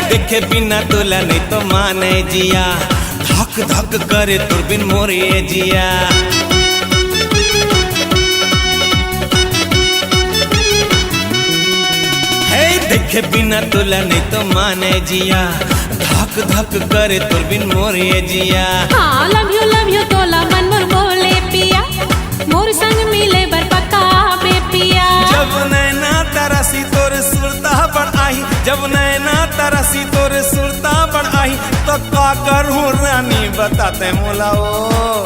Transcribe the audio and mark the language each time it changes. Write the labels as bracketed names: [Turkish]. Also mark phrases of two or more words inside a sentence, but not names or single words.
[Chhattisgarhi] देखे बिना तोला नहीं तो माने जिया, धक धक करे दूरबीन मोरे जिया। हे देखे बिना तोला नहीं तो माने जिया, धक धक करे दूरबीन मोरे जिया। हाँ [English] love you [Chhattisgarhi] तोला मन मोर बोले पिया, मोर संग मिले बर पक्का बे पिया। जब नैना तरसी तोर सुरता पर आई, जब नैना तरसी तोर सुरता पर आई, तो का करूं रानी बताते मोला ओ।